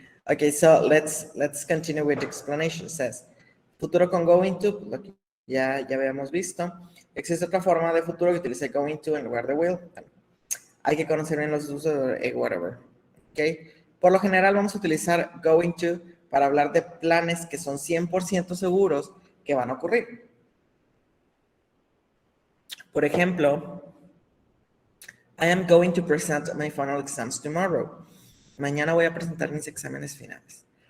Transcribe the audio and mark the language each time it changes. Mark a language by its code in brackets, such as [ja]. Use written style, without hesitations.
[en] Okay, so let's continue with the explanation. It says, [es] futuro con going to, lo que ya habíamos visto. Existe otra forma de futuro que utiliza going to en lugar de will. Hay que conocer bien los usos de whatever. Okay. Por lo general vamos a utilizar going to para hablar de planes que son 100% seguros que van a ocurrir. Por ejemplo, [en] I am going to present my final exams tomorrow. [es] Mañana voy a presentar mis exámenes finales.